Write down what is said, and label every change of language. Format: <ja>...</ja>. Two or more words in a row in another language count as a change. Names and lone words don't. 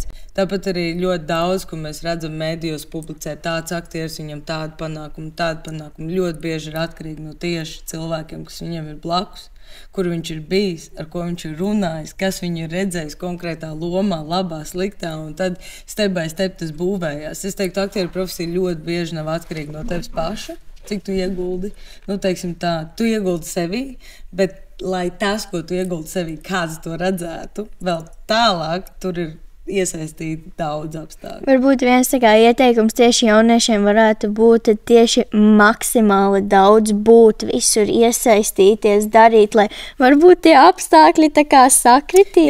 <lv>Tāpat arī ļoti daudz, ko mēs redzam mēdījos publicē tāds aktieris, viņam tāda panākuma ļoti bieži ir atkarīgi no tieši cilvēkiem, kas viņam ir blakus, kur viņš ir bijis, ar ko viņš ir runājis, kas viņu ir redzējis konkrētā lomā, labā, sliktā, un tad</lv> <en>step by step</en> <lv>tas būvējās. Es teiktu, aktieru profesija ļoti bieži nav atkarīga no tevis paša, cik tu ieguldi. Teiksim tā, tu ieguldi sevī, bet lai tas, ko tu ieguldi sevī, kāds to redzētu, vēl tālāk tur ir iesaistīti daudz apstākļu. Varbūt viens ieteikums tieši jauniešiem varētu būt tieši maksimāli daudz būt, visur iesaistīties, darīt, lai varbūt tie apstākļi tā kā sakritīs.</lv>